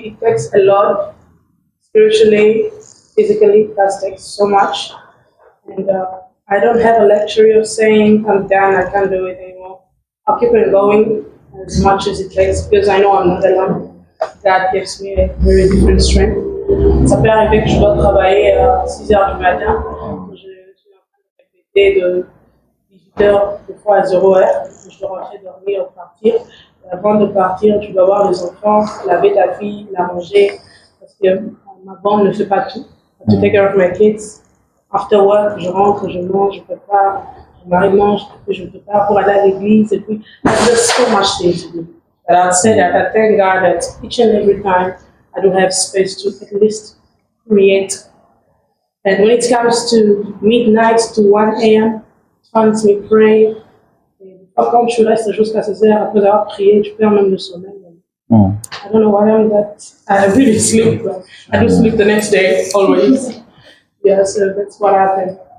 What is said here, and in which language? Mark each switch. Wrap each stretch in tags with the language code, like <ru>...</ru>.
<en>It takes a lot, spiritually, physically. That takes so much. And I don't have a luxury of saying, I'm done, I can't do it anymore. I'll keep it going as much as it takes because I know I'm not alone. God gives me a very different strength.</en> <fr>Ça peut arriver que je dois travailler à 6 h du matin. Je suis en train de répéter de 18 h, des fois à 0 h. Je dois rentrer dormir, partir. Avant de partir, tu dois voir les enfants, laver ta fille, la manger. Parce que ma bande ne fait pas tout.</fr> <en>I have to take care of my kids. After work,</en> <fr>je rentre, je mange, je prépare. Mon mari mange, je ne peux pas pour aller à l'église. Et puis,</fr> <en>there's just so much things to do. But I'd say that I thank God that each and every time I do have space to at least create. And when it comes to midnight to 1 a.m., it finds me pray.</en> <fr>Quand je reste jusqu'à 16 heures après avoir prié, je perds même le sommeil.</fr> <en>I don't know why I'm that. I really sleep, but I do sleep the next day always. Yeah, so that's what happened.</en>